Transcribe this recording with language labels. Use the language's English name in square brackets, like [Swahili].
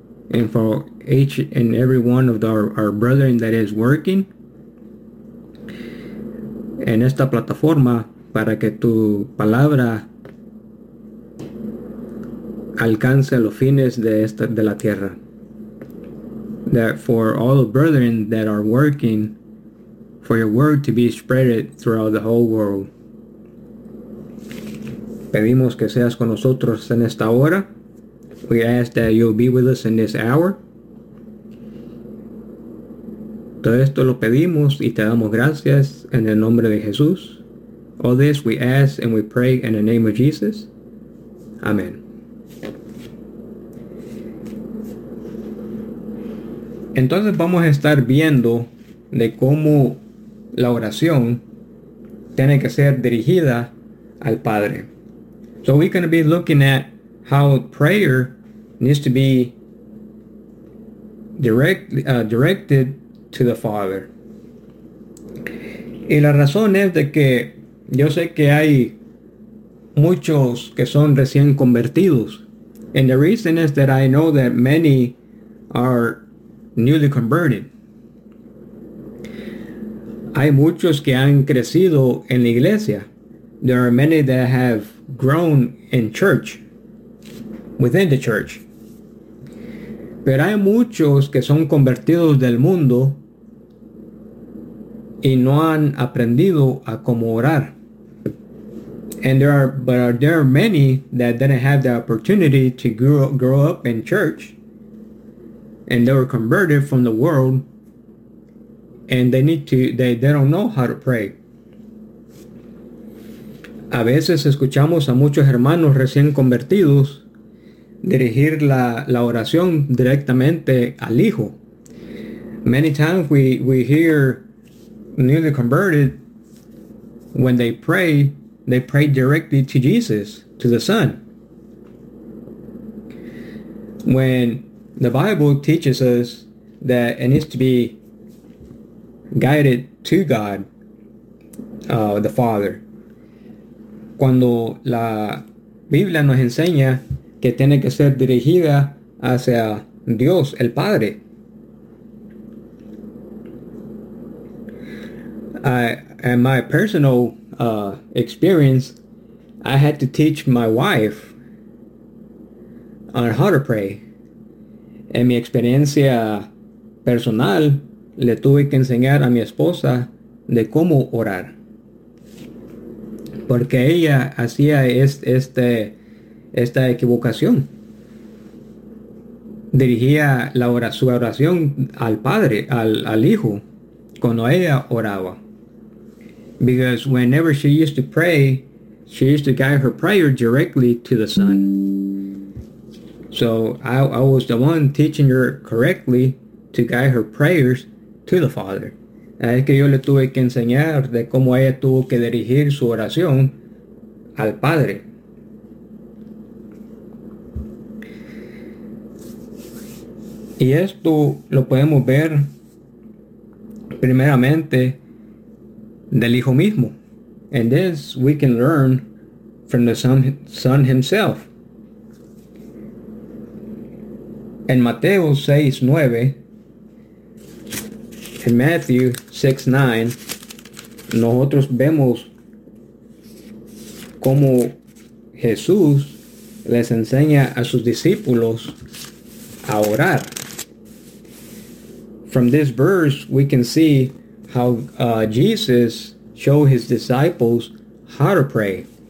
[English] And for each and every one of our brethren that is working [Spanish] en esta plataforma para que tu palabra alcance los fines de esta de la tierra. [English] That for all the brethren that are working, for your word to be spread throughout the whole world. [Spanish] Pedimos que seas con nosotros en esta hora. [English] We ask that you'll be with us in this hour. [Spanish] Todo esto lo pedimos y te damos gracias en el nombre de Jesús. [English] All this we ask and we pray in the name of Jesus. Amen. [Spanish] Entonces vamos a estar viendo de cómo la oración tiene que ser dirigida al Padre. [English] So we're going to be looking at how prayer needs to be directed to the Father. [Spanish] Y la razón es de que yo sé que hay muchos que son recién convertidos. [English] And the reason is that I know that many are newly converted. [Spanish] Hay muchos que han crecido en la iglesia. [English] There are many that have grown in church, within the church. [Spanish] Pero hay muchos que son convertidos del mundo y no han aprendido a cómo orar. [English] And there are many that didn't have the opportunity to grow up in church, and they were converted from the world, and they don't know how to pray. [Spanish] A veces escuchamos a muchos hermanos recién convertidos dirigir la oración directamente al hijo. [English] Many times we hear newly converted when they pray directly to Jesus, to the Son. When the Bible teaches us that it needs to be guided to God, the Father. [Spanish] Cuando la Biblia nos enseña que tiene que ser dirigida hacia Dios, el Padre. [English] In my personal experience, I had to teach my wife on how to pray. [Spanish] En mi experiencia personal, le tuve que enseñar a mi esposa de cómo orar. Porque ella hacía esta equivocación. Dirigía su oración al padre, al hijo, cuando ella oraba. [English] Because whenever she used to pray, she used to guide her prayer directly to the Son. So I was the one teaching her correctly to guide her prayers to the Father. [Spanish] Es que yo le tuve que enseñar de cómo ella tuvo que dirigir su oración al padre. Y esto lo podemos ver primeramente del hijo mismo. [English] And this we can learn from the son himself. [Spanish] En Mateo 6:9, en Matthew 6:9, nosotros vemos cómo Jesús les enseña a sus discípulos a orar. [English] From this verse, we can see how Jesus showed his disciples how to pray.